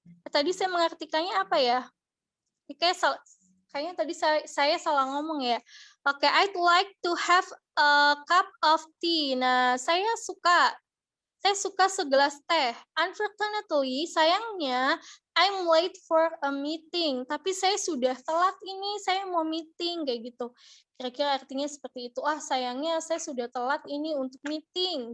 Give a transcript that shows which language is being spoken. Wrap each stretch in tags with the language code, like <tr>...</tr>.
<id>Tadi saya mengartikannya apa ya? Kayaknya tadi saya salah ngomong ya.</id> <en>Oke, I'd like to have a cup of tea.</en> <id>Nah, saya suka segelas teh.</id> <en>Unfortunately, sayangnya, I'm late for a meeting.</en> <id>Tapi saya sudah telat ini, saya mau meeting, kayak gitu. Kira-kira artinya seperti itu. Ah, sayangnya saya sudah telat ini untuk meeting.</id>